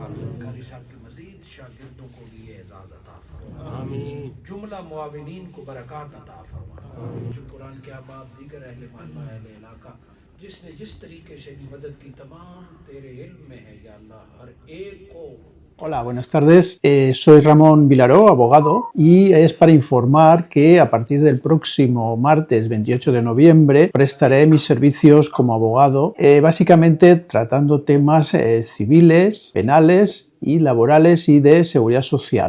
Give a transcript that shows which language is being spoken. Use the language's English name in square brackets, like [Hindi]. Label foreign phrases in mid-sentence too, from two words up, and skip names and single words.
[Urdu] قاری صاحب کے مزید شاگردوں کو بھی اعزاز عطا فرما. جملہ معاونین کو برکات عطا فرما۔ جو قرآن کے احباب دیگر اہل محلہ اہل علاقہ جس نے جس طریقے سے مدد کی تمام تیرے علم میں ہے [Arabic] یا الله [Urdu] ہر ایک کو. [Spanish] Hola, buenas tardes. Soy Ramón Vilaró, abogado, y es para informar que a partir del próximo martes 28 de noviembre prestaré mis servicios como abogado, básicamente tratando temas civiles, penales y laborales y de seguridad social.